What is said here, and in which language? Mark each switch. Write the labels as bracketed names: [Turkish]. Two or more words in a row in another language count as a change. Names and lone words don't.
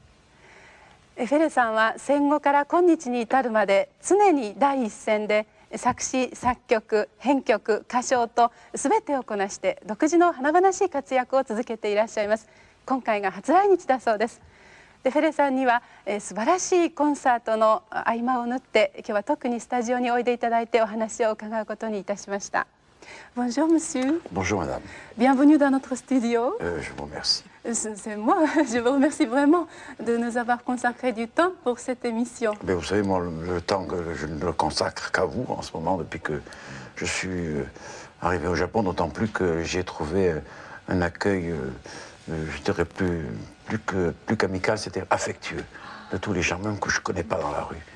[Japanese] フェレさんは戦後から今日に至るまで常に第一線で作詞作曲編曲歌唱と全てをこなして独自の華々しい活躍を続けていらっしゃいます。今回が初来日だそうです。でフェレさんには素晴らしいコンサートの合間を縫って今日は特にスタジオにおいでいただいてお話を伺うことにいたしました。 [French] Bonjour monsieur. Bonjour madame. Bienvenue dans notre studio. Je vous remercie. C'est moi, je vous remercie vraiment de nous avoir consacré du temps pour cette émission. Mais vous savez, moi, le temps que je ne le consacre qu'à vous en ce moment, depuis que je suis arrivé au Japon, d'autant plus que j'ai trouvé un accueil, je dirais plus qu'amical, c'était affectueux, de tous les gens, même que je ne connais pas dans la rue.